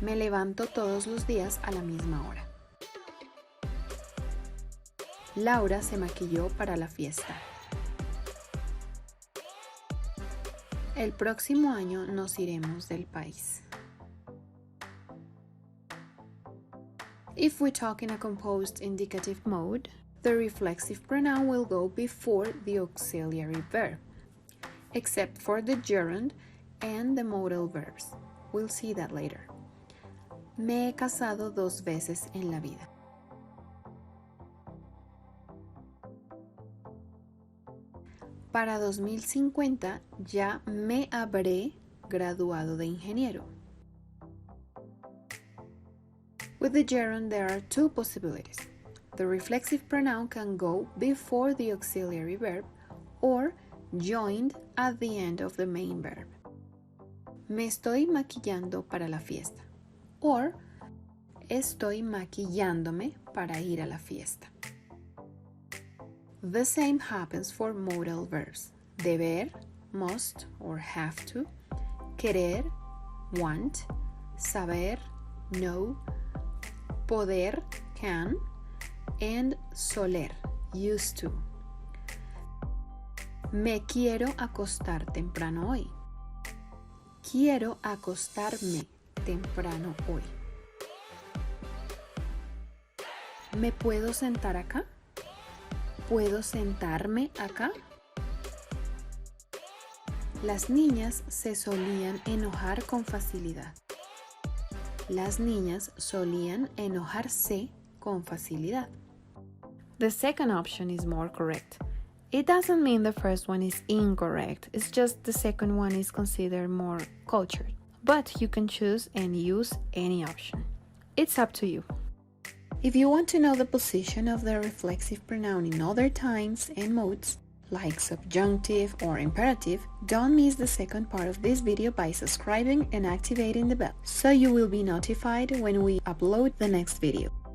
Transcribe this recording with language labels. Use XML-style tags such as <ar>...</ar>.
<es>Me levanto todos los días a la misma hora. Laura se maquilló para la fiesta. El próximo año nos iremos del país.</es> <en>If we talk in a composed indicative mode, the reflexive pronoun will go before the auxiliary verb, except for the gerund and the modal verbs. We'll see that later.</en> <es>Me he casado 2 veces en la vida. Para 2050 ya me habré graduado de ingeniero.</es> <en>With the gerund, there are 2 possibilities. The reflexive pronoun can go before the auxiliary verb or joined at the end of the main verb.</en> <es>Me estoy maquillando para la fiesta. Or estoy maquillándome para ir a la fiesta.</es> <en>The same happens for modal verbs. Deber, must or have to, querer, want, saber, know, poder, can, and soler, used to.</en> <es>Me quiero acostar temprano hoy. Quiero acostarme temprano hoy. ¿Me puedo sentar acá? ¿Puedo sentarme acá? Las niñas se solían enojar con facilidad. Las niñas solían enojarse con facilidad.</es> <en>The second option is more correct. It doesn't mean the first one is incorrect, it's just the second one is considered more cultured. But you can choose and use any option. It's up to you. If you want to know the position of the reflexive pronoun in other times and modes, like subjunctive or imperative, don't miss the second part of this video by subscribing and activating the bell, so you will be notified when we upload the next video.</en>